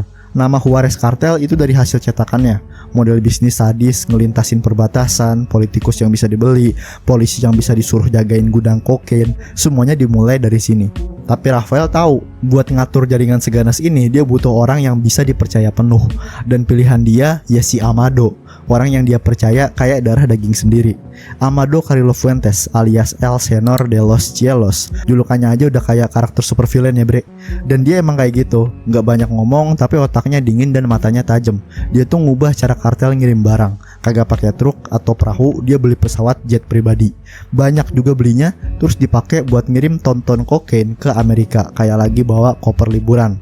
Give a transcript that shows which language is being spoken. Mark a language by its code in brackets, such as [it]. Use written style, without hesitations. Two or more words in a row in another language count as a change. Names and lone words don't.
[id] Nama Juarez Kartel itu dari hasil cetakannya. Model bisnis sadis, ngelintasin perbatasan, politikus yang bisa dibeli, polisi yang bisa disuruh jagain gudang kokain, semuanya dimulai dari sini. Tapi Rafael tahu, buat ngatur jaringan seganas ini dia butuh orang yang bisa dipercaya penuh. Dan pilihan dia ya si Amado, orang yang dia percaya kayak darah daging sendiri. Amado Carrillo Fuentes alias El Senor de los Cielos. Julukannya aja udah kayak karakter [en] super villain [id] ya bre. Dan dia emang kayak gitu, gak banyak ngomong tapi otaknya dingin dan matanya tajam. Dia tuh ngubah cara kartel ngirim barang. Kagak pakai truk atau perahu, dia beli pesawat jet pribadi. Banyak juga belinya, terus dipakai buat ngirim ton-ton kokain ke Amerika, kayak lagi bawa koper liburan.